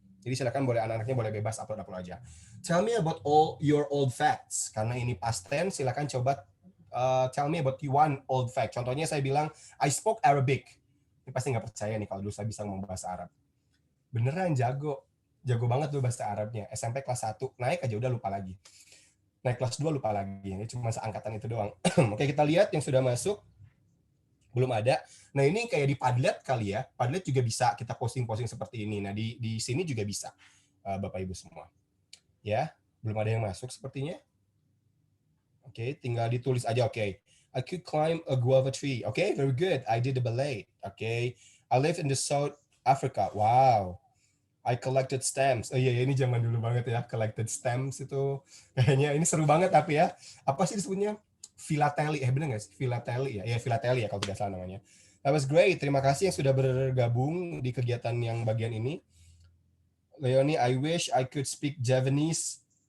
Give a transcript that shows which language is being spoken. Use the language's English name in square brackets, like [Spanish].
[Indonesian] Jadi silakan boleh anak-anaknya boleh bebas upload aja. [English] Tell me about all your old facts. [Indonesian] Karena ini past tense, silakan coba [English] tell me about one old fact. [Indonesian] Contohnya saya bilang [English] I spoke Arabic. [Indonesian] Ini pasti nggak percaya nih kalau dulu saya bisa ngomong bahasa Arab. Beneran jago banget tuh bahasa Arabnya. SMP kelas 1 naik aja udah lupa lagi. Naik kelas 2 lupa lagi. Ini cuma seangkatan itu doang. Oke, kita lihat yang sudah masuk. Belum ada. Nah ini kayak di Padlet kali ya. Padlet juga bisa kita posting-posting seperti ini. Nah di sini juga bisa, Bapak Ibu semua. Ya, belum ada yang masuk sepertinya. Oke, tinggal ditulis aja. [English] Oke, I could climb a guava tree. Oke, very good. I did the ballet. Oke, I live in the South Africa. Wow. I collected stamps. [Indonesian] Oh iya, ini zaman dulu banget ya. Collected stamps itu kayaknya ini seru banget tapi ya. Apa sih disebutnya? Philately, bener nggak sih? Philately ya? Ya, philately ya kalau tidak salah namanya. [English] That was great. [Indonesian] Terima kasih yang sudah bergabung di kegiatan yang bagian ini. [English] Leonie, I wish I could speak Javanese.